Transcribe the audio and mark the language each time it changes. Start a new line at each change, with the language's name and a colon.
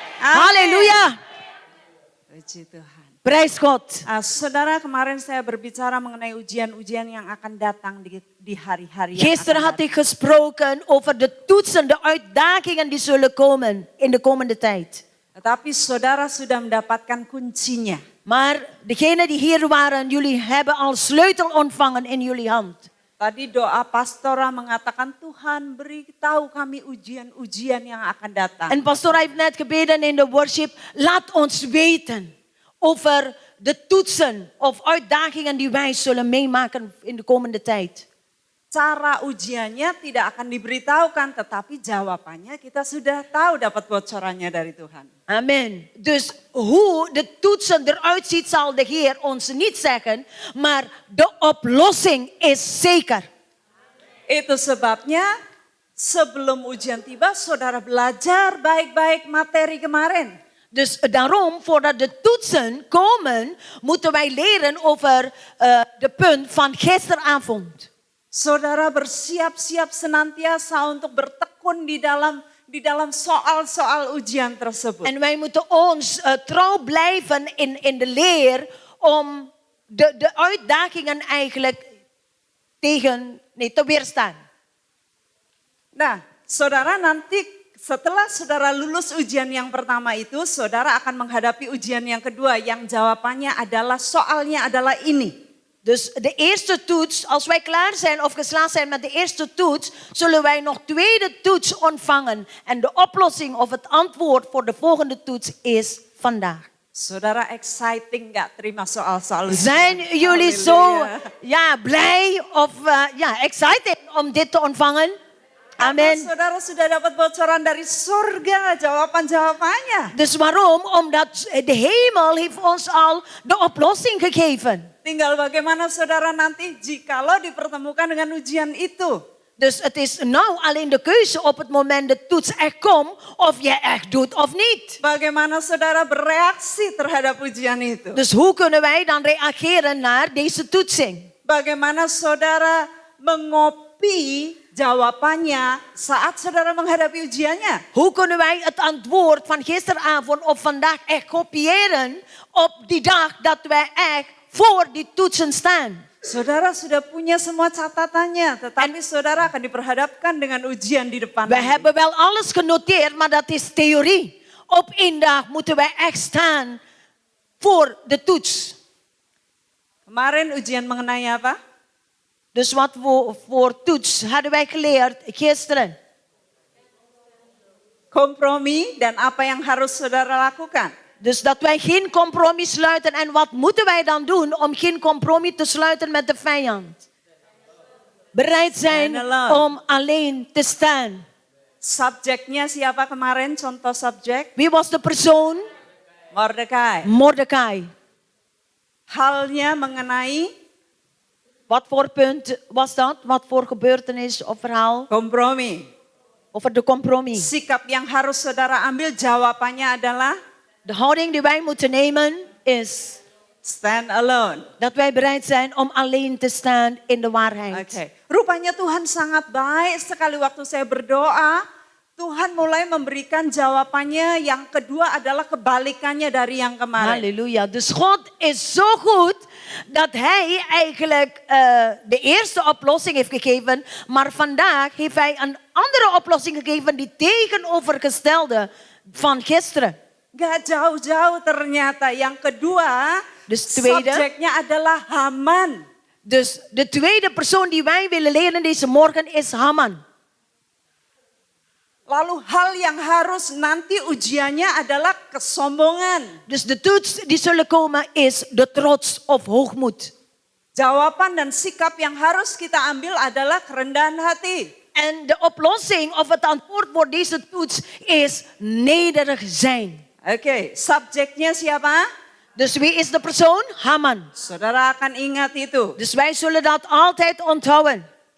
Indonesian: Amen. Halleluja. Puji Tuhan.
Dutch: Prijs God.
Indonesian: Saudara, kemarin saya berbicara mengenai ujian-ujian yang akan datang di hari-hari yang
Dutch: Gisteren
Indonesian: akan
Dutch: had ik gesproken over de toetsen, de uitdagingen die zullen komen in de komende tijd.
Indonesian: Tetapi saudara sudah mendapatkan kuncinya.
Dutch: Maar degenen die hier waren, jullie hebben al sleutel ontvangen in jullie hand.
Indonesian: Tadi doa pastora mengatakan Tuhan beritahu kami ujian-ujian yang akan datang.
Dutch: En pastor heeft net gebeden in de worship, laat ons weten over de toetsen of uitdagingen die wij zullen meemaken in de komende tijd.
Indonesian: Cara ujiannya tidak akan diberitahukan, tetapi jawabannya kita sudah tahu, dapat bocorannya dari Tuhan. Amen.
Dutch: Dus hoe de toetsen eruit ziet zal de Heer ons niet zeggen, maar de oplossing is zeker.
Indonesian: Itu sebabnya sebelum ujian tiba, saudara belajar baik-baik materi kemarin.
Dutch: Dus daarom, voordat de toetsen komen, moeten wij leren over de punt van gisteravond.
Indonesian: Saudara bersiap-siap senantiasa untuk bertekun di dalam di dalam soal-soal ujian tersebut.
Dutch: En wij moeten ons trouw blijven in de leer om de uitdagingen eigenlijk te weerstaan.
Indonesian: Nah, saudara nanti setelah saudara lulus ujian yang pertama itu, saudara akan menghadapi ujian yang kedua yang jawabannya adalah soalnya adalah ini.
Dutch: Dus de eerste toets, als wij klaar zijn of geslaagd zijn met de eerste toets, zullen wij nog tweede toets ontvangen. En de oplossing of het antwoord voor de volgende toets is vandaag.
Indonesian: Saudara exciting nggak terima soal-soal ujian?
Dutch: Zijn jullie zo Haleluya. blij of excited om dit te ontvangen?
Indonesian: Karena Amen. saudara sudah dapat bocoran dari surga jawaban-jawabannya.
Dutch: Dus waarom? Omdat de hemel heeft ons al de oplossing gegeven.
Indonesian: Tinggal bagaimana saudara nanti jikalau dipertemukan dengan ujian itu.
Dutch: Dus het is nou alleen de keuze op het moment de toets echt komt of je echt doet of niet.
Indonesian: Bagaimana saudara bereaksi terhadap ujian itu.
Dutch: Dus hoe kunnen wij dan reageren naar deze toetsing?
Indonesian: Bagaimana saudara mengopi jawabannya saat saudara menghadapi ujiannya.
Dutch: Hoe kunnen wij het antwoord van gisteravond of vandaag echt kopiëren op die dag dat wij echt voor die toetsen staan?
Indonesian: Saudara sudah punya semua catatannya, tetapi saudara akan diperhadapkan dengan ujian di depan.
Dutch: We hebben wel alles genoteerd, maar dat is theorie. Op één dag moeten wij echt staan voor de toets.
Indonesian: Kemarin ujian mengenai apa?
Dutch: Dus wat voor toets hadden wij geleerd gisteren?
Indonesian: Kompromi dan apa yang harus saudara lakukan.
Dutch: Dus dat wij geen compromis sluiten. En wat moeten wij dan doen om geen compromis te sluiten met de vijand? Bereid zijn om alleen te staan.
Indonesian: Subjeknya siapa kemarin? Contoh subjek?
Dutch: Wie was de persoon?
Indonesian: Mordekai.
Dutch: Mordecai.
Indonesian: Halnya mengenai
Dutch: Wat voor punt was dat? Wat voor gebeurtenis of verhaal?
Indonesian: kompromi.
Dutch: Over de compromis.
Indonesian: Sikap yang harus saudara ambil jawabannya adalah
Dutch: De houding die wij moeten nemen is
English: stand alone.
Dutch: dat wij bereid zijn om alleen te staan in de waarheid.
Indonesian: Oke. Rupanya Tuhan sangat baik sekali waktu saya berdoa. Tuhan mulai memberikan jawabannya yang kedua adalah kebalikannya dari yang kemarin. Halleluja.
Dutch: Dus God is zo goed dat hij eigenlijk de eerste oplossing heeft gegeven. Maar vandaag heeft hij een andere oplossing gegeven die tegenovergestelde van gisteren.
Indonesian: Gak jauh-jauh ternyata. Yang kedua,
Dutch: Dus tweede.
Indonesian: subjeknya adalah Haman.
Dutch: Dus de tweede persoon die wij willen leren deze morgen is Haman.
Indonesian: Lalu hal yang harus nanti ujiannya adalah kesombongan.
Dutch: Dus de toets die zullen komen is de trots of hoogmoed.
Indonesian: Jawaban dan sikap yang harus kita ambil adalah kerendahan hati.
Dutch: En de oplossing of het antwoord voor deze toets is nederig zijn.
Indonesian: Oke, subjeknya siapa?
Dutch: Dus wie is de persoon? Haman.
Indonesian: Saudara akan ingat itu.
Dutch: Dus wij zullen dat altijd onthouden.